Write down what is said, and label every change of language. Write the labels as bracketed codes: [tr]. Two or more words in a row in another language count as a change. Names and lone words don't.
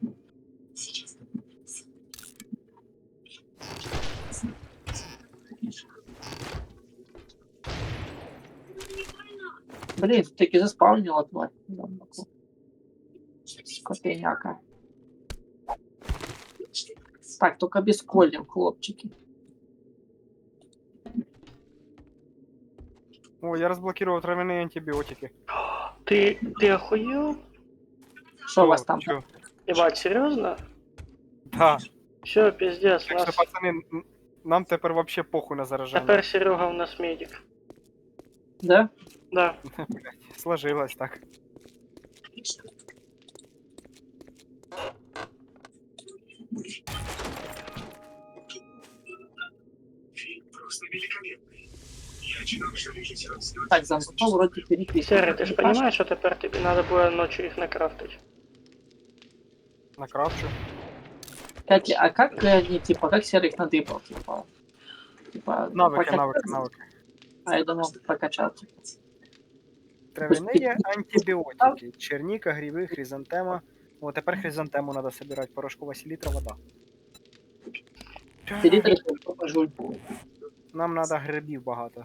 [ru] Блин, таки заспавнила тварь. Скотиняка. Так, только [uk] без колів, хлопчики. О, я розблокував травяні антибіотики. Ти охуєв? Що у вас там? [ru] Чо? [uk] Ебать, серйозно? [ru] Да. Все, пиздец, [uk] Так що, нас... пацани, нам тепер [ru] вообще похуй [uk] на зараження. Тепер Серега у нас медик. [ru] Да? Да. Сложилось так. Так, замку вроде переписано. Серый, ты же понимаешь, что теперь тебе надо было ночью их накрафтить? Накрафчу. Кстати, а как они, типа, как серых надыбал, типа, [uk] Навики, [ru] прокачать? [uk] навики, навики. [ru] А я думал, прокачал, типа. [uk] Травяні антибіотики. Черніка, гриби, хризантема. О, тепер хризантему треба собирати. Порошкова селітра, вода. [ru] Селитр покажу. [uk] Нам треба грибів багато.